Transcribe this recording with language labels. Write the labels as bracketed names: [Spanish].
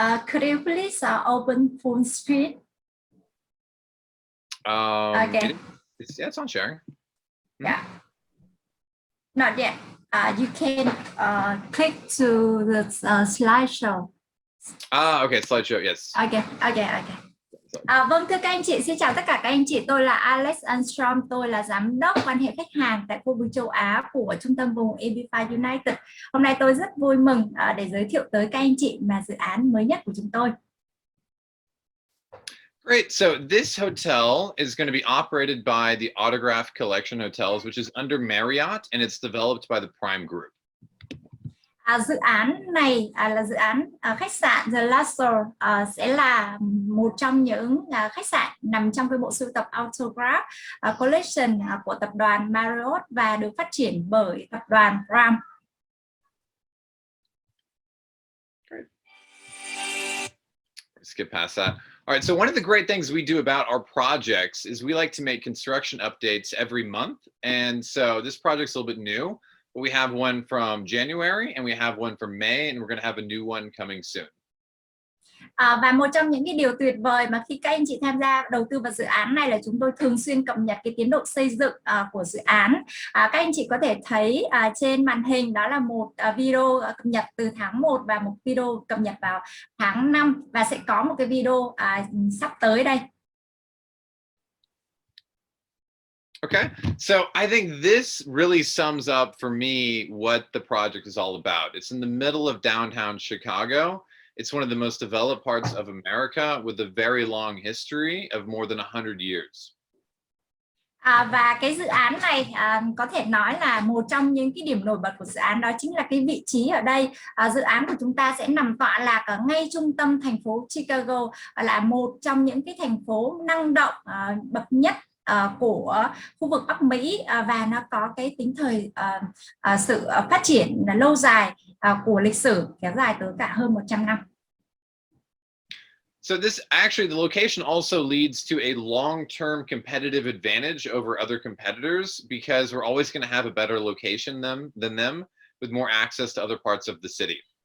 [English] Could you please open full screen? Okay. It's on sharing. Yeah. Not yet. You can click to the slideshow. Okay, slideshow, yes. Okay. [Vietnamese] Vâng, thưa các anh chị, xin chào tất cả các anh chị. Tôi là Alhstrom, tôi là giám đốc quan hệ khách hàng tại khu vực châu Á của trung tâm vùng EB5 United. Hôm nay tôi rất vui mừng để giới thiệu tới các anh chị mà dự án mới nhất của chúng tôi. [English] Great. So this hotel is going to be operated by the Autograph Collection hotels, which is under Marriott, and it's developed by the Prime Group. [Vietnamese] Dự án này là dự án khách sạn The Lasalle sẽ là một trong những khách sạn nằm trong cái bộ sưu tập Autograph Collection của tập đoàn Marriott và được phát triển bởi tập đoàn Prime. [English] Great. Skip past that. All right, so one of the great things we do about our projects is we like to make construction updates every month. And so this project's a little bit new. But we have one from January and we have one from May, and we're going to have a new one coming soon. [Vietnamese] Và một trong những cái điều tuyệt vời mà khi các anh chị tham gia đầu tư vào dự án này là chúng tôi thường xuyên cập nhật cái tiến độ xây dựng của dự án. Các anh chị có thể thấy trên màn hình đó là một video cập nhật từ tháng 1 và một video cập nhật vào tháng 5 và sẽ có một cái video sắp tới đây. [English] Okay, so I think this really sums up for me what the project is all about. It's in the middle of downtown Chicago. It's one of the most developed parts of America with a very long history of more than 100 years. [Vietnamese] Và cái dự án này có thể nói là một trong những cái điểm nổi bật của dự án đó chính là cái vị trí ở đây. Dự án của chúng ta sẽ nằm tọa lạc ở ngay trung tâm thành phố Chicago, là một trong những cái thành phố năng động bậc nhất của khu vực Bắc Mỹ và nó có cái tính thời sự phát triển lâu dài của lịch sử kéo dài tới cả hơn 100 năm. [English] So this actually, the location also leads to a long-term competitive advantage over other competitors because we're always going to have a better location than them with more access to other parts of the city.